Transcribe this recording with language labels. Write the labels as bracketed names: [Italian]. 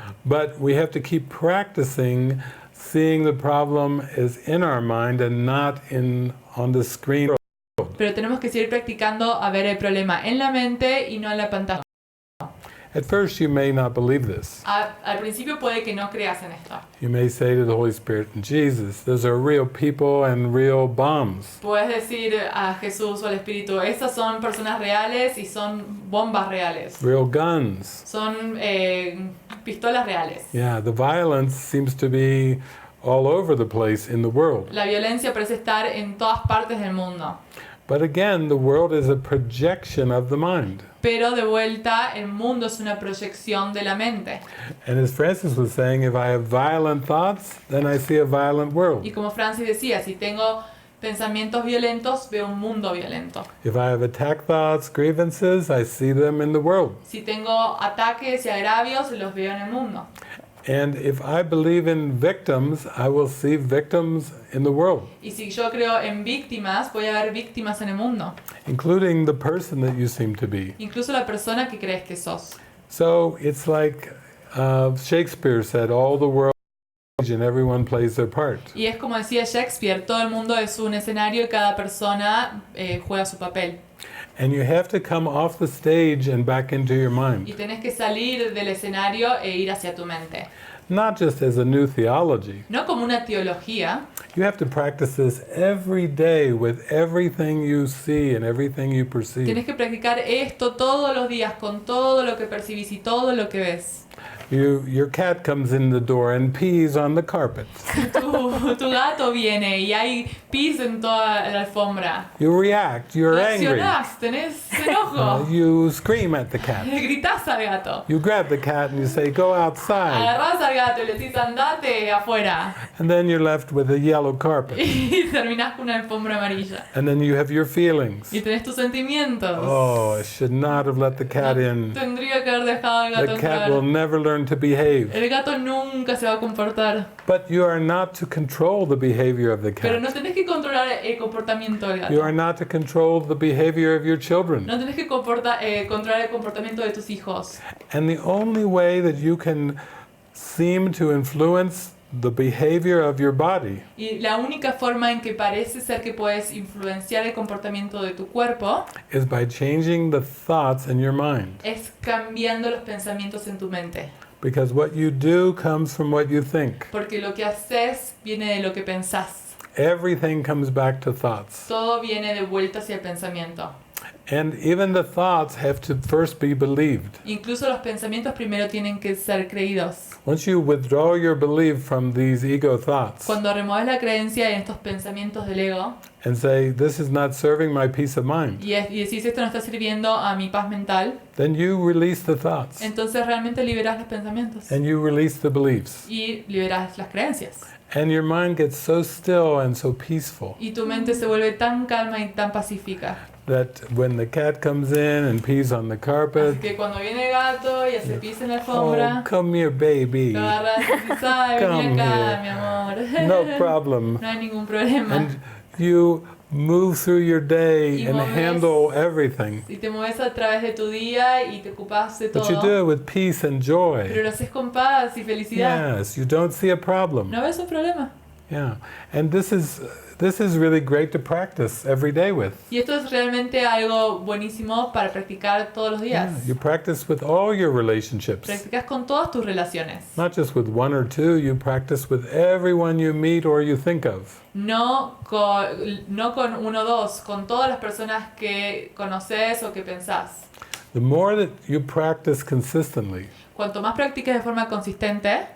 [English] But we have to keep practicing seeing the problem is in our mind and not on the screen. [Spanish] Pero tenemos que seguir practicando a ver el problema en la mente y no en la pantalla. [English] At first you may not believe this. [Spanish] Al principio puede que no creas en esto. [English] You may say to the Holy Spirit, Jesus, those are real people and real bombs. [Spanish] Puedes decir a Jesús o al Espíritu, estas son personas reales y son bombas reales. [English] Real guns. [Spanish] Son pistolas reales. [English] Yeah, the violence seems to be all over the place in the world. [Spanish] La violencia parece estar en todas partes del mundo. [English] But again, the world is a projection of the mind. [Spanish] Pero de vuelta, el mundo es una proyección de la mente. [English] And as Francis was saying, if I have violent thoughts, then I see a violent world. [Spanish] Y como Francis decía, si tengo pensamientos violentos, veo un mundo violento. [English] If I have attack thoughts, grievances, I see them in the world. [Spanish] Si tengo ataques y agravios, los veo en el mundo. [English] And if I believe in victims, I will see victims in the world, [Spanish] Y si yo creo en víctimas, voy a ver víctimas en el mundo. [English] including the person that you seem to be. [Spanish] Incluso la persona que crees que sos. [English] So it's like Shakespeare said, all the world and everyone plays their part. [Spanish] Y es como decía Shakespeare, todo el mundo es un escenario y cada persona juega su papel. [English] And you have to come off the stage and back into your [Spanish] Y [English] mind, [Spanish] tenés que salir del escenario e ir hacia tu mente. [English] not just as a new theology. [Spanish] No como una teología, [English] You have to practice this every day with everything you see and everything you perceive. [Spanish] tenés que practicar esto todos los días con todo lo que percibís y todo lo que ves. [English] Your cat comes in the door and pees on the carpet. [Spanish] Tu gato viene y hay pis en toda la alfombra. [English] You react, you're angry. [Spanish] Reaccionás, tenés enojo. [English] You scream at the cat. [Spanish] Le gritás al gato. [English] You grab the cat and you say, go outside. [Spanish] Agarrás al gato y le decís andate afuera. [English] And then you're left with a yellow carpet. [Spanish] Y terminás con una alfombra amarilla. [English] And then you have your feelings. [Spanish] Y tenés tus sentimientos. [English] Oh, I should not have let the cat in. [Spanish] Tendría que haber dejado al gato [English] The cat will [Spanish] entrar. [English] never learn to behave. [Spanish] El gato nunca se va a comportar. [English] But you are not to control the behavior of the [Spanish] Pero no [English] cat. [Spanish] tenés que controlar el comportamiento del [English] You [Spanish] gato. [English] are not to control the behavior of your children. [Spanish] No tenés que controlar el comportamiento de tus hijos. [English] And the only way that you can seem to influence the behavior of your body [Spanish] Y la única forma en que parece ser que puedes influenciar el comportamiento de tu cuerpo [English] is by changing the thoughts in your mind. [Spanish] es cambiando los pensamientos en tu mente. [English] Because what you do comes from what you think. [Spanish] Porque lo que haces viene de lo que pensás. [English] Everything comes back to thoughts. [Spanish] Todo viene de vuelta hacia el pensamiento. [English] And even the thoughts have to first be believed. [Spanish] Incluso los pensamientos primero tienen que ser creídos. [English] Once you withdraw your belief from these ego thoughts [Spanish] Cuando remueves la creencia en estos pensamientos del ego [English] and say, this is not serving my peace of mind, [Spanish] y decís esto no está sirviendo a mi paz mental, [English] then you release the thoughts [Spanish] entonces realmente liberás los pensamientos [English] and you release the beliefs. [Spanish] y liberás las creencias. [English] And your mind gets so still and so peaceful [Spanish] Y tu mente se vuelve tan calma y tan pacífica. [English] that when the cat comes in and pees on the carpet, [Spanish] Así que cuando viene el gato y hace pis en la oh, alfombra, [English] come here, baby. [Spanish] lo agarras y dices, ay, [English] Come [Spanish] vení acá, [English] here. [Spanish] mi amor. [English] No problem. [Spanish] No hay ningún problema. [English] And you move through your day [Spanish] Y [English] and moves- handle everything. [Spanish] Y te mueves a través de tu día y te ocupas de [English] But you do [Spanish] todo. [English] it with peace and [Spanish] Pero [English] joy. [Spanish] lo haces con paz y felicidad. [English] Yes, you don't see a problem. [Spanish] ¿No ves un problema? [English] Yeah, and this is really great to practice every day with. [Spanish] Y esto es realmente algo buenísimo para practicar todos los días. [English] Yeah, you practice with all your relationships, [Spanish] Practicas con todas tus relaciones. [English] not just with one or two. You practice with everyone you meet or you think of. [Spanish] No con uno o dos, con todas las personas que conoces o que pensás. [English] The more that you practice consistently, [Spanish] Cuanto más practiques de forma consistente,